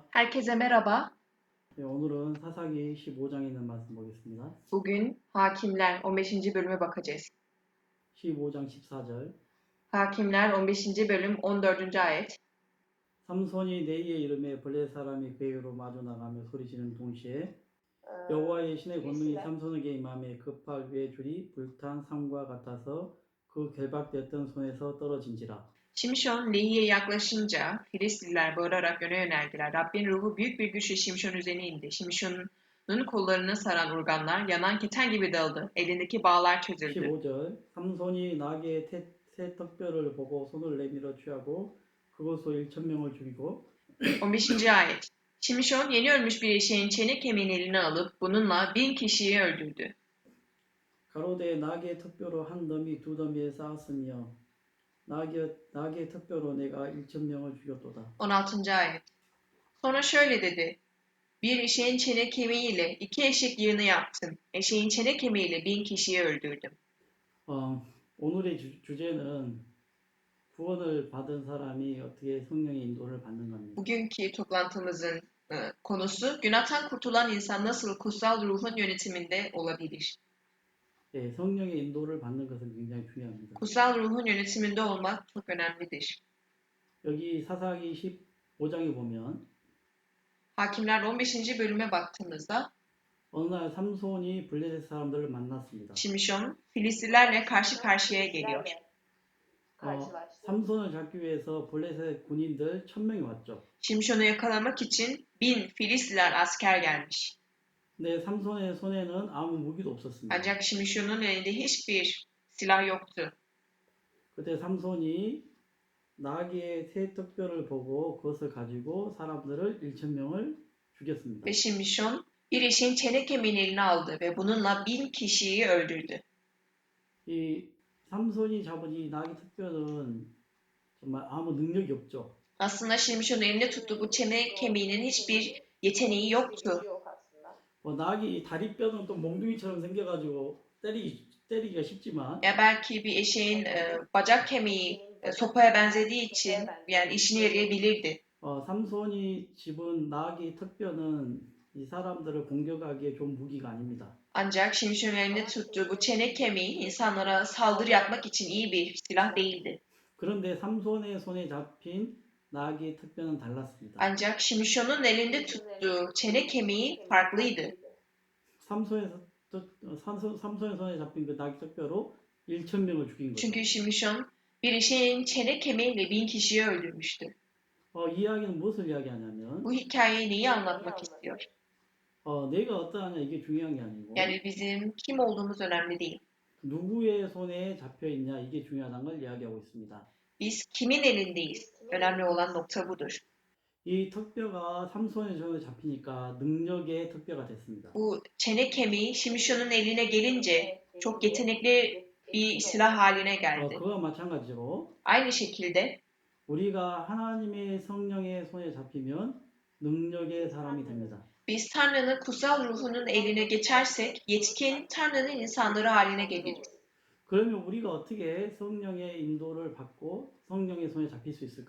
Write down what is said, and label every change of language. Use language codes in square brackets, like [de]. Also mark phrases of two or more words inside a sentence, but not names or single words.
[tr] Herkese merhaba. [ko] 네, 오늘은 사사기 15장에 있는 말씀 보겠습니다. [tr] Bugün Hakimler 15. bölüme bakacağız. [ko] 15장 14절 [tr] Hakimler 15. bölüm 14. ayet. [ko] 삼손이 네이의 이름에 블레 사람이 그에게로 마주 나가며 소리지는 동시에 여호와의 신의 권능이 삼손에게 임함에 급할 위에 줄이 불탄 삼과 같아서 그 결박되었던 손에서 떨어진지라. [tr] Şimşon Lehi'ye yaklaşınca Filistirliler bağırarak öne yöneldiler. Rabbin ruhu büyük bir güçle Şimşon üzerine indi. Şimşon'un kollarını saran urganlar yanan keten gibi dağıldı. Elindeki bağlar çözüldü. [ko] 15절 삼손이 나귀의 새 턱뼈를 보고 손을 내밀어 취하고 그것으로 1,000명을 죽이고 [tr] 15. ayet. Şimşon yeni ölmüş bir eşeğin çene kemiğini eline alıp bununla 1000 kişiyi öldürdü. [ko] 가로되 나귀의 턱뼈로 한 더미 두 더미에 쌓았으며 나귀의 턱뼈로 내가 1,000명을 죽였도다. [tr] 16. ayet. Sonra şöyle dedi. Bir eşeğin çene kemiğiyle 2 eşek yığını yaptım. Eşeğin çene kemiğiyle 1000 kişiyi öldürdüm. [ko] 오늘의 주제는 구원을 받은 사람이 어떻게 성령의 인도를 받는 겁니다. [tr] Bugünkü toplantımızın konusu günahtan kurtulan insan nasıl kutsal ruhun yönetiminde olabilir? [ko] 예, 성령의 인도를 받는 것은 굉장히 중요합니다. [tr] Kutsal ruhun yönetiminde olmak çok önemlidir. [ko] 여기 사사기 15장에 보면 [tr] Hakimler 15. bölüme baktığımızda [ko] 어느 날 삼손이 블레셋 사람들을 만났습니다. [tr] Şimşon Filistirlerle karşı karşıya geliyor. [ko] 삼손을 잡기 위해서 블레셋 군인들 1000명이 왔죠. [tr] Şimşon'u yakalamak için 1000 Filistirler asker gelmiş. [ko] 근데 삼손의 손에는 아무 무기도 없었습니다. [tr] Ancak Şimşon'un elinde hiçbir silah yoktu. [ko] 그때 삼손이 나귀의 새 턱뼈를 보고 그것을 가지고 사람들을 1000명을 죽였습니다. [tr] Ve Şimşon bir eşeğin çene kemiğini eline aldı ve bununla 1000 kişiyi öldürdü. [ko] 이 삼손이 잡은 이 나귀 턱뼈는 정말 아무 능력이 없죠. [tr] Aslında Şimşon'un elinde tuttuğu bu çene kemiğinin hiçbir yeteneği yoktu. [ko] 나귀 다리뼈는 또 몽둥이처럼 생겨가지고 때리기가 쉽지만 [tr] Ya belki bir eşeğin bacak kemiği sopaya benzediği için yani işine yarayabilirdi. [ko] 삼손이 집은 나귀 턱뼈는 이 사람들을 공격하기에 좋은 무기가 아닙니다. [tr] Ancak Şimşon'un elinde tuttuğu bu çene kemiği insanlara saldırı yapmak için iyi bir silah değildi. [ko] 그런데 삼손의 손에 잡힌 나귀의 턱뼈는 달랐습니다. [tr] Ancak Şimşon'un elinde tuttuğu çene kemiği farklıydı. [ko] 삼손의 손에 잡힌 그 나귀 턱뼈로 1000명을 죽인 거죠. [tr] Çünkü Şimşon bir eşeğin çene kemiğiyle 1000 kişiyi öldürmüştü. [ko] 이 이야기는 무엇을 이야기하냐면 [tr] Bu hikayeyi neyi anlatmak istiyor? [ko] 내가 어떠하냐 이게 중요한 게 아니고 [tr] Yani bizim kim olduğumuz önemli değil. [ko] 누구의 손에 잡혀 있냐 이게 중요하다는 걸 이야기하고 있습니다. [tr] Biz kimin elindeyiz? Önemli olan nokta budur. [ko] 이 턱뼈가 삼손의 손에 잡히니까 능력의 턱뼈가 됐습니다. [tr] Bu çene kemiği Şimşon'un eline gelince çok yetenekli bir silah haline geldi. [ko] 그와 마찬가지로 [tr] Aynı şekilde [ko] 우리가 하나님의 성령의 손에 잡히면 능력의 사람이 됩니다. [tr] biz Tanrı'nın kutsal ruhunun eline geçersek yetkin Tanrı'nın insanları haline geliriz. [ko] 그러면 우리가 어떻게 성령의 인도를 받고 성령의 손에 잡힐 수 있을까요?